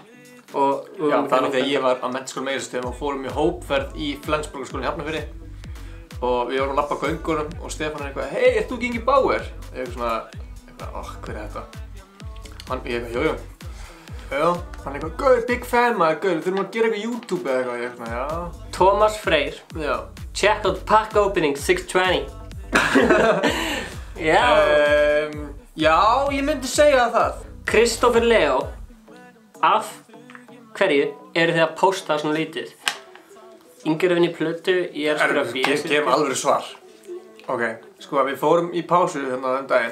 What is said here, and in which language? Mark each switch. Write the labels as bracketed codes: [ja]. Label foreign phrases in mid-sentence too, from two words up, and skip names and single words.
[is] Já, það var þegar ég var á menntaskólanum á Egilsstöðum og fórum í hópferð í Flensborgarskólan í Hafnarfirði. Og við vorum að labba á göngunum og Stefán er eitthvað, hei, ert þú ekki Ingi Bauer? Ég svona, hver er þetta? Ég eitthvað, jú. Já, hann eitthvað, gaur, [en] big fan [is] maður, gaur, við þurfum að gera eitthvað YouTube eða eitthvað, ég svona, já. Thomas Freyr. Já. [en] Check out pack opening 620. [is] Já. Já, ég myndi segja það. Kristoffer Leo, af hverju eru þið að posta svona lítið? Ingi er að vinna í plötu, ég er að skrifa BS. Gefum alveg svar. Ok, sko við fórum í pásu hérna þenn daginn.